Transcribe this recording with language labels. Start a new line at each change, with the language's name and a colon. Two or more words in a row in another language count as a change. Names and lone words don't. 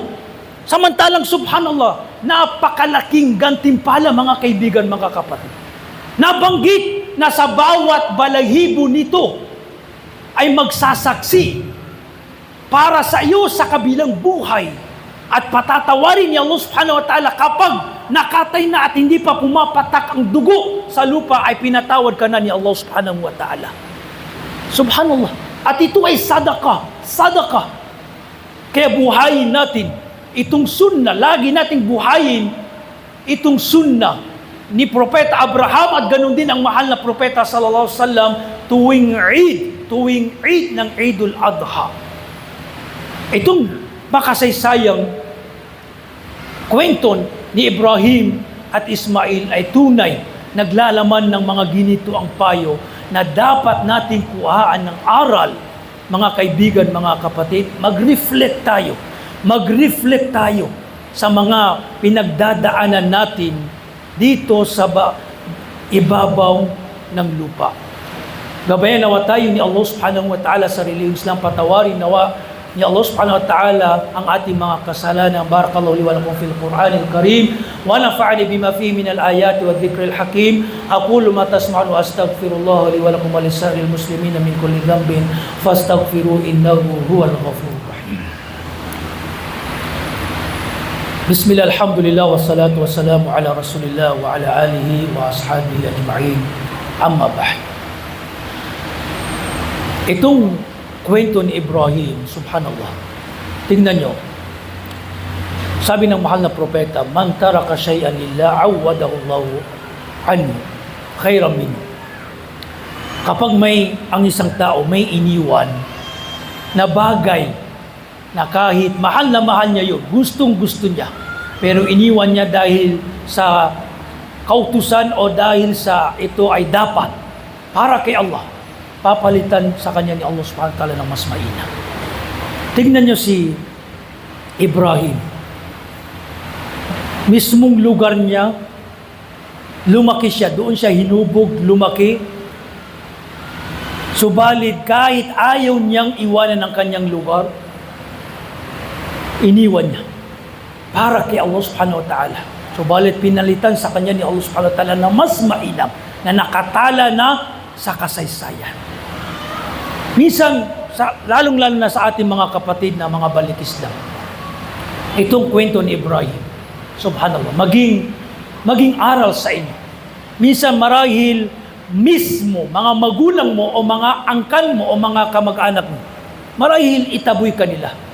Filipino: Samantalang subhanallah, napakalaking gantimpala mga kaibigan, mga kapatid. Nabanggit na sa bawat balahibo nito ay magsasaksi para sa iyo sa kabilang buhay, at patatawarin ni
Arabic: الله سبحانه وتعالى
Filipino: kapag nakatay na at hindi pa pumapatak ang dugo sa lupa, ay pinatawad ka na ni
Arabic: الله سبحانه وتعالى.
Filipino: Subhanallah. At ito ay sadaqah. Kaya buhayin natin itong sunnah, lagi nating buhayin itong sunnah ni Propeta Abraham, at ganun din ang mahal na Propeta
Arabic: صلى الله عليه وسلم
Filipino: tuwing Eid ng Eidul Adha. Itong makasaysayang kwento ni Ibrahim at Ismail ay tunay naglalaman ng mga ginito ang payo na dapat nating kuhaan ng aral, mga kaibigan, mga kapatid. Mag-reflect tayo sa mga pinagdadaanan natin dito sa ibabaw ng lupa. Gabayan nawa tayo ni
Arabic: الله سبحانه وتعالى
Filipino: sa reliyong Islam. Patawarin nawa ni
Arabic: الله سبحانه وتعالى
Filipino: ang ating mga kasalanan.
Arabic: بارك الله لي ولكم في القرآن الكريم ونفعني بما فيه من الآيات والذكر الحكيم. أقول ما تسمعون وأستغفر الله لي ولكم ولسائر المسلمين من كل ذنب فاستغفروا إنه هو الغفور الرحيم. بسم الله، الحمد لله، والصلاة والسلام على رسول الله وعلى آله وأصحابه أجمعين. أما بعد.
Filipino: Itong kwento ni Ibrahim, subhanallah, tingnan nyo. Sabi ng mahal na propeta,
Arabic: من ترك شيئا لله عوضه الله عنه خيرا منه.
Filipino: Kapag ang isang tao may iniwan na bagay na kahit mahal na mahal niya yun, gustong gusto niya, pero iniwan niya dahil sa kautusan o dahil sa ito ay dapat para kay Allah, papalitan sa kanya ni
Arabic: الله سبحانه وتعالى
Filipino: ng mas mainam. Tingnan nyo si Ibrahim. Mismong lugar niya, lumaki siya. Doon siya hinubog, lumaki. Subalit kahit ayaw niyang iwanan ng kanyang lugar, iniwan niya para kay
Arabic: الله سبحانه وتعالى.
Filipino: Subalit pinalitan sa kanya ni
Arabic: الله سبحانه وتعالى
Filipino: na mas mainam, na nakatala na sa kasaysayan. Minsan, lalong-lalo na sa ating mga kapatid na mga balik-Islam, itong kwento ni Ibrahim, subhanallah, maging aral sa inyo. Minsan marahil mismo, mga magulang mo o mga angkan mo o mga kamag-anak mo, marahil itaboy ka nila.